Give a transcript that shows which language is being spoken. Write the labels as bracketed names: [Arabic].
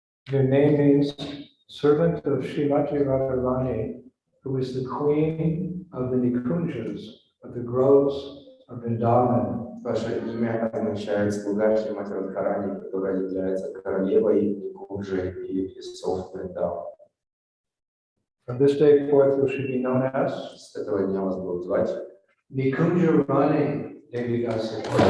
[English] Your name is servant of Srimati Radharani, who is the queen of the Nikunjas, of the groves of Vrindavan. [Russian] Ваше имя означает слуга Шримати Радхарани, которая является королевой Никунджи и лесов Вриндавана. [English] From this day forth, you should be known as [Russian] С этого дня вас будут звать [English] Nikunja Rani Devi Dasi.